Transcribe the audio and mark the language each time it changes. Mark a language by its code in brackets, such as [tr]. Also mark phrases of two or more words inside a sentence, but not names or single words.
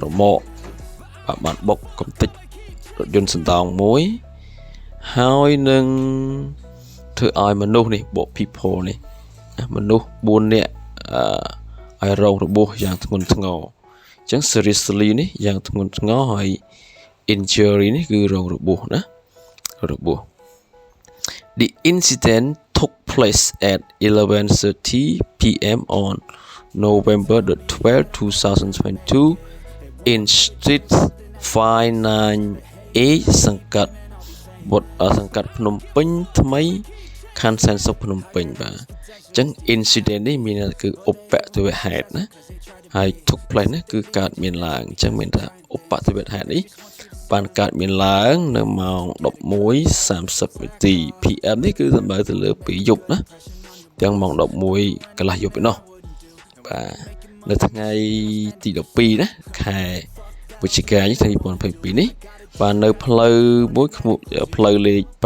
[km] មាក់បានបុកកំទេចរថយន្តសណ្ដោងមួយហើយនឹងធ្វើឲ្យមនុស្សនេះបក people នេះមនុស្ស4នាក់ឲ្យរងរបួសយ៉ាងធ្ងន់ធ្ងរអញ្ចឹង seriously នេះយ៉ាងធ្ងន់ធ្ងរហើយ injury នេះគឺរងរបួសណារបួស [en] The incident took place at 11:30 p.m. on November 12, 2022 in Street 598 សង្កាត់ភ្នំពេញថ្មីខណ្ឌសែនសុខភ្នំពេញ [km] បាទអញ្ចឹង incident នេះមានគឺឧបទ្ទវហេតុណាហើយ [en] took place [km] នេះគឺកើតមានឡើងអញ្ចឹងមានថាឧបទ្ទវហេតុនេះបានកើតមានឡើងនៅម៉ោង 11:30 នាទី PM នេះគឺសំដៅទៅលើពេលយប់ណាទាំងម៉ោង 11 កន្លះយប់ឯណោះបាទនៅថ្ងៃទី12ណាខែវិច្ឆិកាឆ្នាំ2022នេះបាទនៅផ្លូវមួយឈ្មោះផ្លូវលេខ